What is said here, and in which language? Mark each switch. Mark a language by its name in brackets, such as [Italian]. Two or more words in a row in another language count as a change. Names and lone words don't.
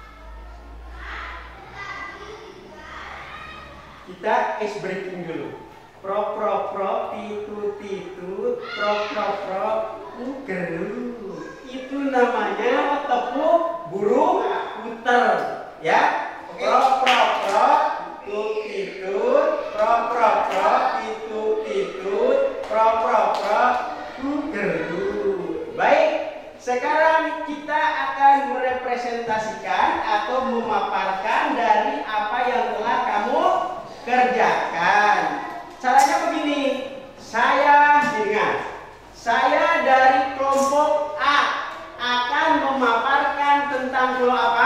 [Indonesian] Kita ice breaking dulu. prok prok prok, titut titut, prok prok prok, geru. Itu namanya tepuk burung puter, ya. Prok prok prok, titut titut, prok prok prok, titut titut, prok prok prok, geru. Baik, sekarang kita akan merepresentasikan atau memaparkan dari apa yang telah kamu kerjakan. Caranya begini, saya dari kelompok A akan memaparkan tentang pulau apa?